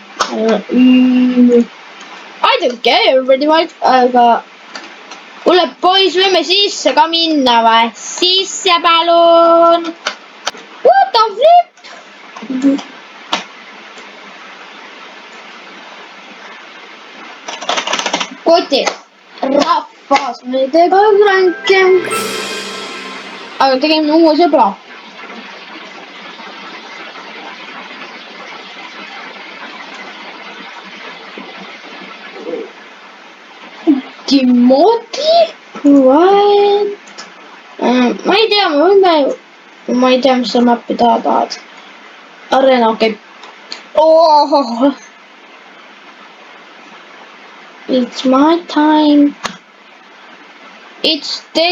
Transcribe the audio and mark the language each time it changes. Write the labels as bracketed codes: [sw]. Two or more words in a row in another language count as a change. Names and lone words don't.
[en] I don't care pretty much, [et] aga kuule, poiss, võime sisse ka minna või? Sisse palun. [en] What the flip? [et] Koti. Rahvas, me ei tee ka kränke. Aga tegime uue sõbra. Timoti? [en] What? [et] Ma ei tea, ma ei tea, mis sa mappi tahad. Arena, okei. Oh. [en] It's my time. It's dead.